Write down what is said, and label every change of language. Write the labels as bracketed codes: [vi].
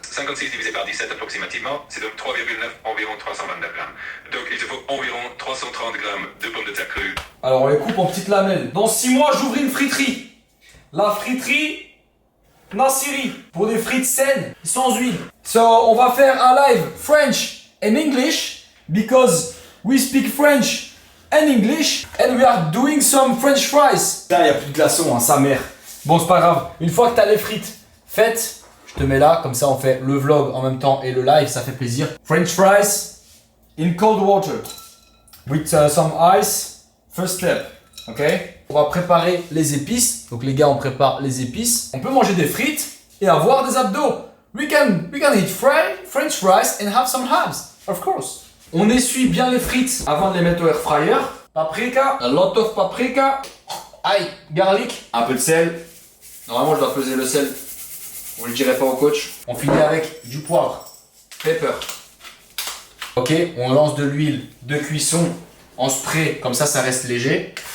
[fr] 56 divisé par 17 approximativement, c'est donc 3,9, environ 329 grammes. Donc il te faut environ 330 grammes de pommes de terre crues. Alors on les coupe en petites lamelles. Dans 6 mois, j'ouvre une friterie. La friterie Nassiri. Pour des frites saines, sans huile. [en] So, [fr] on va faire un live [en] French and English, because we speak French and English, and we are doing some French fries. [fr] Là, il n'y a plus de glaçons, hein, sa mère. Bon, c'est pas grave. Une fois que t'as les frites faites, je te mets là, comme ça on fait le vlog en même temps et le live, ça fait plaisir. [en] French fries in cold water with some ice. First step, ok? [fr] On va préparer les épices. Donc les gars, on prépare les épices. On peut manger des frites et avoir des abdos. [en] We can eat French fries and have some abs, of course. [fr] On essuie bien les frites avant de les mettre au air fryer. Paprika, [en] a lot of paprika. [fr] Aïe, garlic, un peu de sel. Normalement, je dois peser le sel. Vous le direz pas au coach. On finit avec du poivre, pepper. Ok, on lance de l'huile de cuisson en spray, comme ça, ça reste léger.